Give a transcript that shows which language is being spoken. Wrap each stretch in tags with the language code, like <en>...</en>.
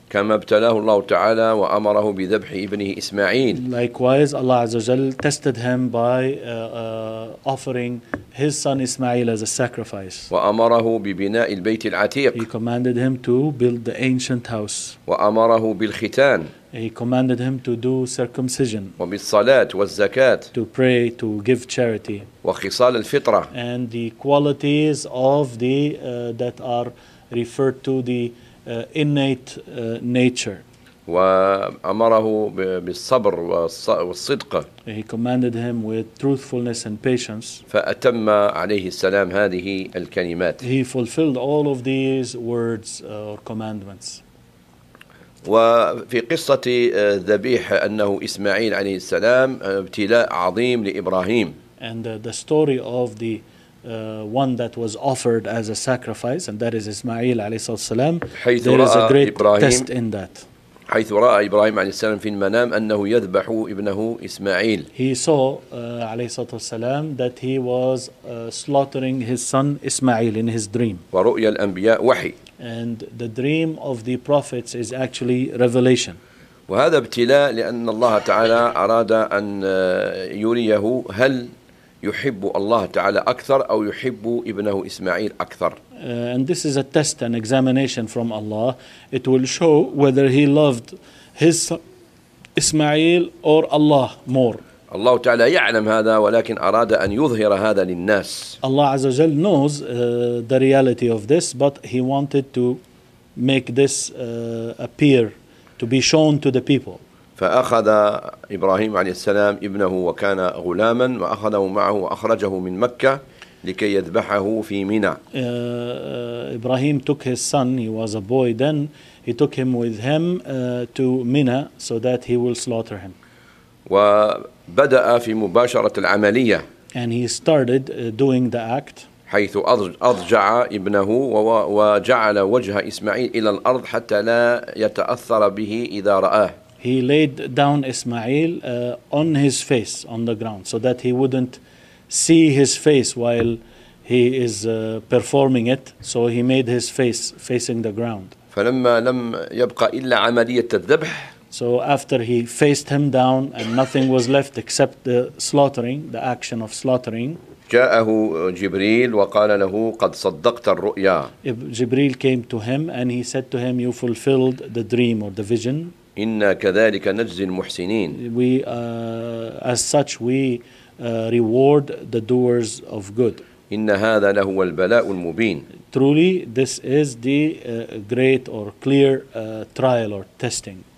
<ar>كما ابتلاه الله تعالى وأمره بذبح ابنه إسماعيل.</ar> <en>Likewise, Allah</en> <ar>عز وجل</ar> <en>tested him by offering his son Ismail as a sacrifice.</en> <ar>وأمره ببناء البيت العتيق.</ar> <en>He commanded him to build the ancient house.</en> <ar>وأمره بالختان.</ar> <en>He commanded him to do circumcision.</en> <ar>وبالصلاة والزكاة.</ar> <en>To pray, to give charity.</en> <ar>وخصال الفطرة.</ar> <en>And the qualities of the that are referred to the innate nature.</en> <ar>وأمره بالصبر والصدق.</ar> <en>He commanded him with truthfulness and patience.</en> <ar>فأتم عليه السلام هذه الكلمات.</ar> <en>He fulfilled all of these words or commandments.</en> <ar>وفي قصة ذبيح أنه إسماعيل عليه السلام ابتلاء عظيم لإبراهيم.</ar> <en>And the story of the one that was offered as a sacrifice, and that is Ismail</en> <ar>عليه الصلاة والسلام.</ar> <en>There is a great</en> <ar>إبراهيم,</ar> <en>test in that.</en> <ar>حيث رأى إبراهيم عليه السلام في المنام أنه يذبح ابنه إسماعيل.</ar> <en>He saw</en> <ar>عليه الصلاة والسلام</ar> <en>that he was slaughtering his son Ismail in his dream.</en> <ar>ورؤيا الأنبياء وحي.</ar> <en>And the dream of the prophets is actually revelation.</en> <ar>وهذا ابتلاء لأن الله تعالى أراد أن يريه هل يحب الله تعالى أكثر أو يحب ابنه إسماعيل أكثر.</ar> <en>And this is a test, an examination from Allah. It will show whether he loved his Ismail or Allah more.</en> <ar>الله تعالى يعلم هذا ولكن أراد أن يظهر هذا للناس.</ar> <en>Allah</en> <ar>عز وجل</ar> <en>knows the reality of this, but he wanted to make this appear, to be shown to the people.</en> <ar>فأخذ إبراهيم عليه السلام ابنه وكان غلاما وأخذه معه وأخرجه من مكة لكي يذبحه في ميناء.</ar> <en>إبراهيم took his son, he was a boy then, he took him with him to Mina so that he will slaughter him.</en> <ar>وبدأ في مباشرة العملية.</ar> <en>And he started doing the act.</en> <ar>حيث أضجع ابنه وجعل وجه إسماعيل إلى الأرض حتى لا يتأثر به إذا رآه.</ar> <en>He laid down Ismail on his face on the ground so that he wouldn't see his face while he is performing it. So he made his face facing the ground.</en> <ar>فلما لم يبقى إلا عملية الذبح.</ar> <en>So after he faced him down and nothing was left except the slaughtering, the action of slaughtering.</en> <ar>جاءه جبريل وقال له قد صدقت الرؤيا.</ar> <en>جبريل came to him and he said to him, you fulfilled the dream or the vision.</en> <ar>إنا كذلك نجزي المحسنين.</ar> <en>We as such we reward the doers of good.</en> <ar>إن هذا لهو البلاء المبين.</ar> <en>Truly this is the great or clear trial or testing.</en>